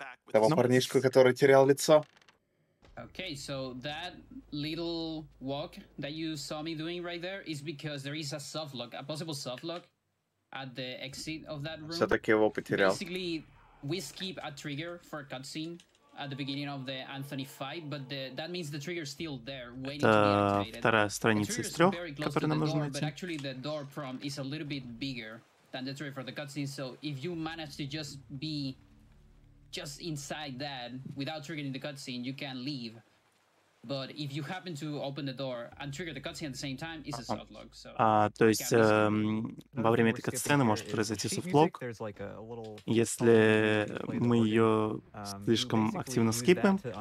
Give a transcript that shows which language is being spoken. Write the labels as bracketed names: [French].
[Russian] Того парнишку, который терял лицо. [English] Okay, so that little walk that you saw me doing right there is because there is a softlock, a possible softlock at the exit of that room. [Russian] Все-таки его потерял. [English] Basically, we skip a trigger for a cutscene at the beginning of the Anthony fight, but that means the trigger is still there, waiting to be activated. [Russian] Вторая страница из 3, которую нам нужно найти. [English] But actually, the door prompt is a little bit bigger than the trigger for the cutscene. So if you manage to just be inside that without triggering the cutscene, you can leave. But if you happen to open the door and trigger the cutscene at the same time, it's a softlock. So. [Russian] То есть во время этой катсцены может произойти софтлок, если мы ее слишком активно скипаем.